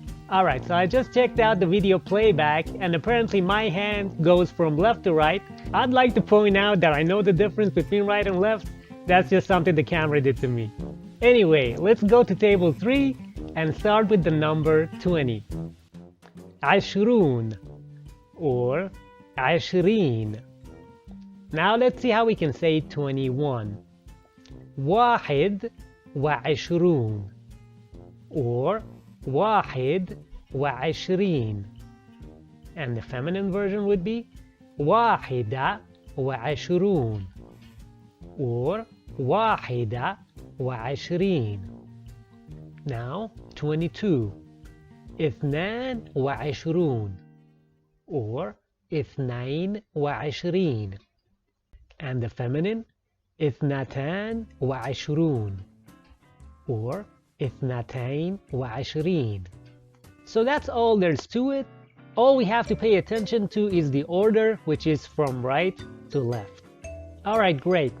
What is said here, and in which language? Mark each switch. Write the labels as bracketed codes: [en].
[en] Alright, so I just checked out the video playback, and apparently my hand goes from left to right. I'd like to point out that I know the difference between right and left. That's just something the camera did to me. Anyway, let's go to Table 3 and start with the number 20. [ar] عشرون or عشرين. [en] Now let's see how we can say 21. [ar] واحد وعشرون or واحد وعشرين. [en] And the feminine version would be [ar] واحدة وعشرون or واحدة وعشرين. [en] Now 22. [ar] اثنان وعشرون or اثنين وعشرين. [en] And the feminine [ar] اثنتان وعشرون or اثنتين وعشرين. [en] So that's all there's to it. All we have to pay attention to is the order, which is from right to left. Alright, great.